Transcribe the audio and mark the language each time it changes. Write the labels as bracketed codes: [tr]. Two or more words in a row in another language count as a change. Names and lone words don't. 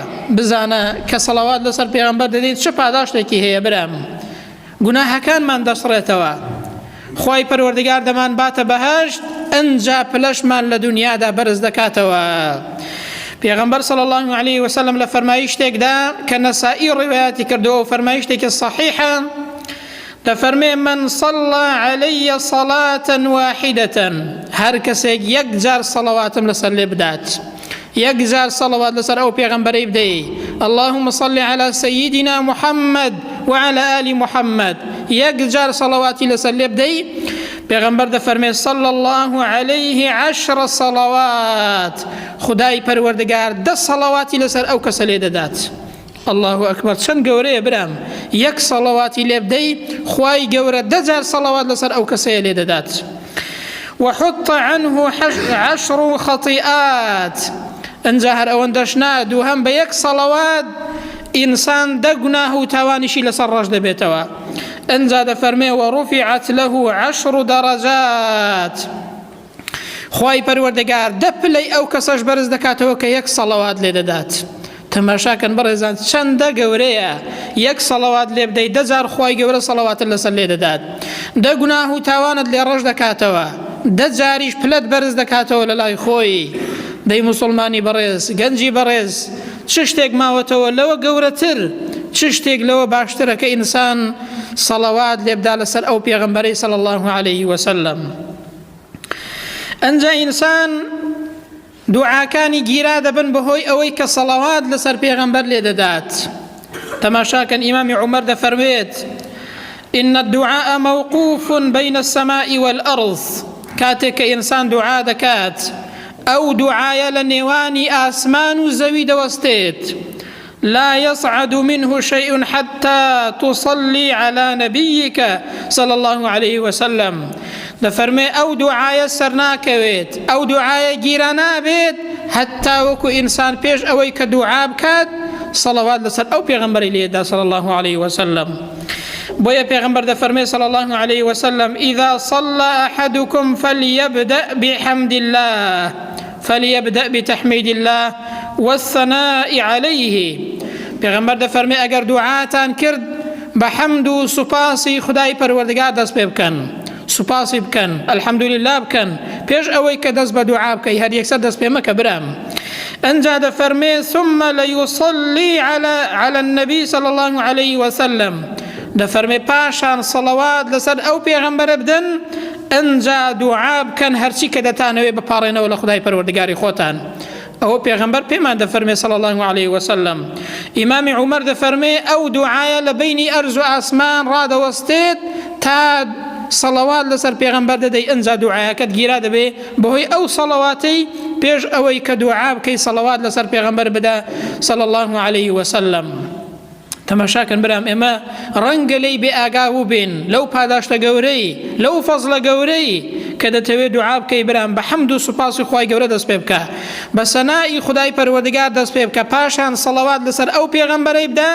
[ckb] بزانە کە سەڵەوات لەسەر پێغەمبەر دەدەیت چه پاداشتێکی هەیە برام، گوناهەکانمان دەسڕێتەوە. خوای پەروەردگار دەمان باتە بەهەشت، ئەنجا پلەشمان لە دنیادا بەرز دەکاتەوە. پێغەمبەر [ar] صلی الله علیه وسلم [ckb] لە فەرمایشتێکدا کە نەسائی ڕیوایەتی کردووە و فەرمایشتێکی صحیحە، دەفەرمێ من [ar] صلى علي صلاة واحدة، [ckb] هەر کەسێک یەک جار سەڵەواتم لەسەر لێ بدات، یەک جار سەڵەوات لەسەر ئەو پێغەمبەرەی بدەی، [ar] اللهم صل على سيدنا محمد وعلى آل محمد، [ckb] یەک جار سەڵەواتی لەسەر لێ بدەی، پێغەمبەر دەفەرمێ [ar] صلى الله عليه 10 صلوات، [ckb] خدای پەروەردگار 10 سەڵەواتی لەسەر ئەو کەسە لێ دەدات. [ar] الله ئەکبەر، [ckb] چەند گەورەیە برام، یەک سەڵەواتی لێ بدەی، خوای گەورە 10 جار سەڵەوات لەسەر ئەو کەسەیە لێ دەدات. [ar] وحط عنه 10 خطيئات، [ckb] ئەنجا هەر ئەوەندەش نا، دووهەم بە یەک سەڵەوات ئینسان 10 گوناه و تاوانیشی لەسەر ڕەش دەبێتەوە. ئەنجا دەفەرمێ [ar] وەڕوفعت له 10 درجات، [ckb] خوای پەروەردگار 10 پلەی ئەو کەسەش بەرز دەکاتەوە کە یەک سەڵەوات لێ دەدات. تەماشاکەن بەڕێزان چەندە گەورەیە، یەک سەڵەوات لێ بدەی 10 جار خوای گەورە سەڵەواتت لەسەر لێ دەدات، 10 گوناه و تاوانت لێ ڕەش دەکاتەوە، 10 جاریش پلەت بەرز دەکاتەوە لە لای خۆی. دەی موسڵمانی بەڕێز، گەنجی بەڕێز، چ شتێک ماوەتەوە لەوە گەورەتر، چ شتێک لەوە باشترە کە ئینسان سەڵەوات لێ بدا لەسەر ئەو پێغەمبەرەی [ar] صلی الله علیه وسلم. [ckb] ئەنجا ئینسان دوعاکانی گیرا دەبن بەهۆی ئەوەی کە سەڵەوات لەسەر پێغەمبەر لێ دەدات. تەماشاکەن ئیمامی عومەر دەفەرمێت [ar] إن الدعاء موقوف بين السماء والأرض، [ckb] کاتێک کە ئینسان دوعا دەکات، ئەو دوعایە لە نێوانی ئاسمان و زەوی دەوەستێت، [ar] لا يصعد منه شيء حتى تصلي على نبيك صلى الله عليه وسلم. [ckb] دەفەرمێ ئەو دوعایە سەر ناکەوێت، ئەو دوعایە گیرە نابێت، هەتا وەکو ئینسان پێش ئەوەی کە دوعا بکات سەڵەوات لەسەر ئەو پێغەمبەری لێدا [ar] صلى الله عليه وسلم. [ckb] بۆیە پێغەمبەر دەفەرمێ [ar] صلى الله عليه وسلم إذا صلى أحدكم فليبدأ بحمد الله، فليبدأ بتحميد الله والثناء عليه. [ckb] پێغەمبەر دەفەرمێ ئەگەر دوعاتان کرد بە حەمد و سوپاسی خدای پەروەردگار دەست پێ بکەن، سوپاسی بکەن، الحەمدولله بکەن، پێش ئەوەی کە دەست بە دوعا بکەی، هەر یەکسەر دەست پێ مەکە برام. ئەنجا دەفەرمێ [ar] ثم ليصلي على النبي صلى الله عليه وسلم، [ckb] دەفەرمێ پاشان سەڵەوات لەسەر ئەو پێغەمبەرە بدەن، ئەنجا دوعا بکەن هەرچی کە دەتانەوێ بپاڕێنەوە لە خدای پەروەردگاری خۆتان. ئەوە پێغەمبەر پێمان دەفەرمێ [ar] صلى الله عليه وسلم. [ckb] ئیمامی عومەر دەفەرمێ ئەو دوعایە لە بینی ئەرز و ئاسمان ڕادەوەستێت تا سەڵەوات لەسەر پێغەمبەر دەدەی، ئەنجا دوعایەکەت گیرا دەبێ بەهۆی ئەو سەڵەواتەی پێش ئەوەی کە دوعا بکەی سەڵەوات لەسەر پێغەمبەر بدە [ar] صلى الله عليه وسلم. [ckb] تەماشاکەن برام، ئێمە ڕەنگە لێی بێ ئاگا بوو بێن لەو پاداشتە گەورەی، لەو فەزڵە گەورەی کە دەتەوێت دوعا بکەی برام بە حەمد و سوپاسی خوای گەورە دەست پێ بکە، بە سەنایی خودای پەروەردگار دەست پێ بکە، پاشان سەڵەوات لەسەر ئەو پێغەمبەرەی بدە.